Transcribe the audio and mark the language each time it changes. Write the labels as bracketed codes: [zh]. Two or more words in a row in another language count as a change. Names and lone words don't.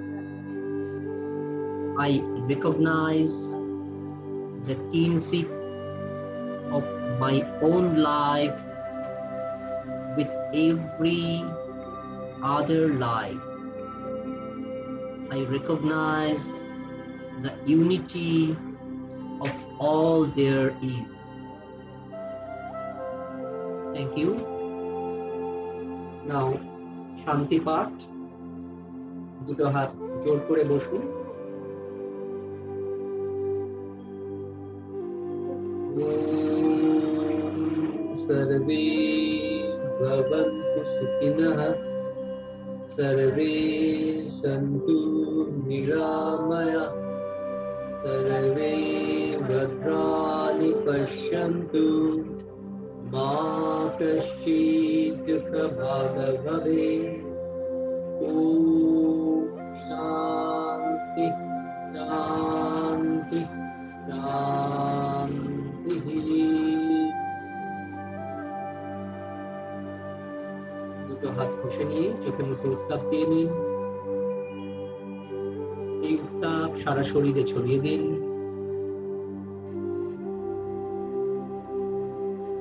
[en] I recognize the kinship of my own life with every other life. I recognize the unity of all there is. Thank you. Now, Shanti Path. [bn] দুটো হাত জোর করে বসুন। [sa] सर्वे भवन्तु सुखिनः, सर्वे सन्तु निरामयाः, सर्वे भद्राणि पश्यन्तु, मा कश्चित् दुःखभाग् भवेत्। ॐ शान्ति शान्ति शान्तिः। [bn] দুটো হাত ঘষে নিয়ে চোখে মুখে উত্তাপ দিয়ে নিন। এই উত্তাপ সারা শরীরে ছড়িয়ে দিন।